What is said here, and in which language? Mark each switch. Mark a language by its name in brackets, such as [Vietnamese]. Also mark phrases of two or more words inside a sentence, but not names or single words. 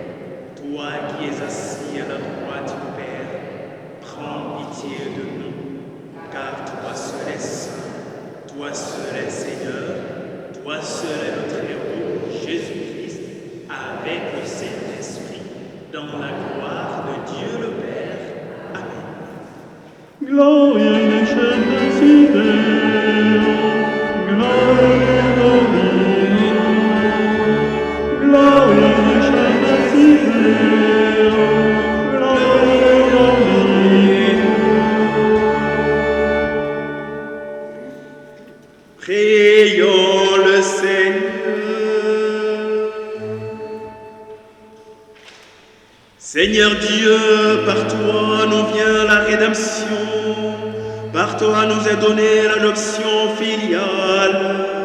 [French] Toi qui es assis à la droite du Père, prends pitié de nous, car toi seul es saint, toi seul es Seigneur, toi seul est notre héros, Jésus-Christ, avec le Saint-Esprit, dans la gloire de Dieu le Père. Amen. [Latin] Gloria in excelsis Deo, Gloria Domini, Gloria in excelsis Deo, Gloria Domini. [French] Prions le Seigneur. Seigneur Dieu, par toi nous vient la rédemption, par toi nous est donnée l'adoption filiale.